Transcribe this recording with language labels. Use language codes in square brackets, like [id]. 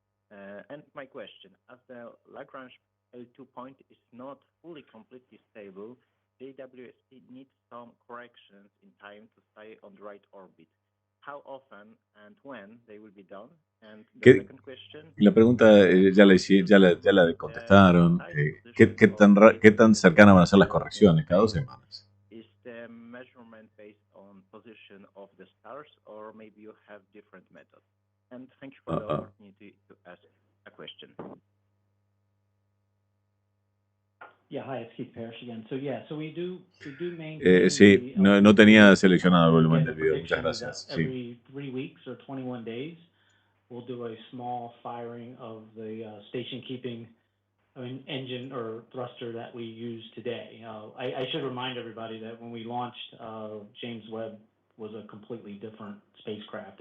[en] And my question, as the Lagrange L2 point is not fully completely stable, JWST needs some corrections in time to stay on the right orbit. How often and when they will be done? And the second question, [es] La pregunta ya la contestaron. ¿Qué tan cercanas van a ser las correcciones? Cada 2 semanas. [en] is the measurement based on position of the stars, or maybe you have different methods? And thank you for the opportunity to ask a question. Yeah, hi, it's Keith Parrish again. So we do maintain [es] Sí, no tenía seleccionado el volumen del video. Muchas gracias. Sí. [en] Every 3 weeks or 21 days, we'll do a small firing of the station keeping engine or thruster that we use today. I should remind everybody that when we launched, James Webb was a completely different spacecraft.